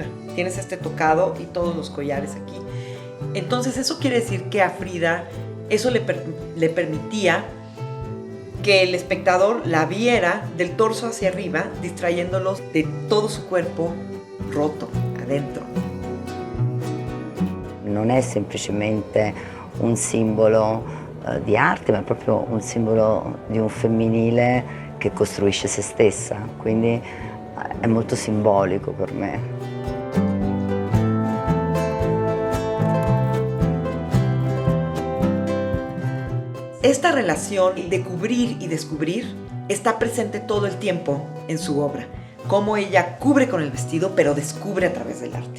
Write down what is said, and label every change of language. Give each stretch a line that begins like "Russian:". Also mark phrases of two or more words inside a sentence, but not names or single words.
Spanish: Tienes este tocado y todos los collares aquí. Entonces eso quiere decir que a Frida eso le permitía que el espectador la viera del torso hacia arriba, distrayéndolos de todo su cuerpo roto adentro.
Italian: Non è semplicemente un simbolo di arte, ma è proprio un simbolo di un femminile che costruisce se stessa, quindi è molto simbolico per me.
Spanish: Esta relación de cubrir y descubrir está presente todo el tiempo en su obra. Cómo ella cubre con el vestido, pero descubre a través del arte.